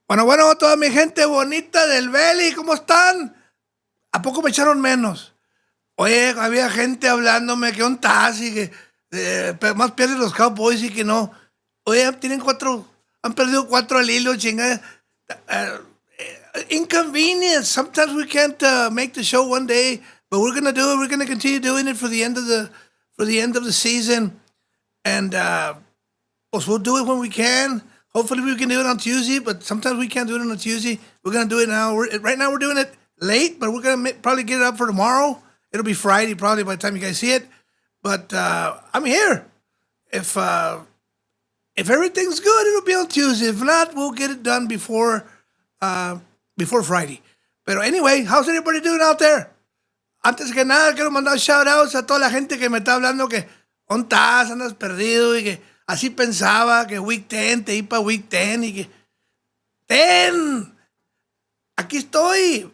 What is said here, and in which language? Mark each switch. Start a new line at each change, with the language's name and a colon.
Spanish: Bueno, toda mi gente bonita del Belly, ¿cómo están? ¿A poco me echaron menos? Oye, había gente hablándome que un taxi, que más pierden los Cowboys y que no. Oye, han perdido cuatro al hilo, chingada.
English: Inconvenience. Sometimes we can't make the show one day, but we're gonna do it. We're gonna continue doing it for the end of the season, and pues we'll do it when we can. Hopefully we can do it on Tuesday, but sometimes we can't do it on a Tuesday. We're gonna do it now. Right now we're doing it late, but we're gonna probably get it up for tomorrow. It'll be Friday probably by the time you guys see it. But I'm here. If everything's good, it'll be on Tuesday. If not, we'll get it done before Friday. But anyway, how's everybody doing out there?
Spanish: Antes que nada, quiero mandar shout-outs a toda la gente que me está hablando que ¿dónde estás? Andas perdido y que así pensaba que Week 10 te iba para Week 10 y que aquí estoy.